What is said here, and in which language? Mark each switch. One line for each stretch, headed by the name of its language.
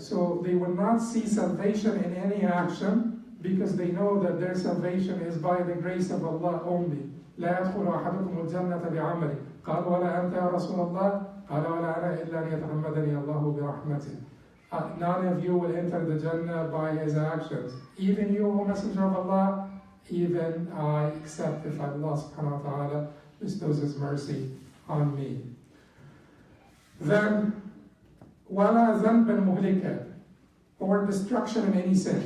English: So they will not see salvation in any action, because they know that their salvation is by the grace of Allah only.
Arabic: لا يدخل أحدكم الجنة بعمله. قال ولا أنت يا رسول الله. قال ولا أنا إلا أن يتغمدني الله برحمته.
English: None of you will enter the Jannah by his actions. Even you, O Messenger of Allah, even I, except if Allah subhanahu wa ta'ala bestows His mercy on me. Then,
Arabic: وَلَا ذَنْبًا مُهْلِكًا,
English: or destruction in any sin.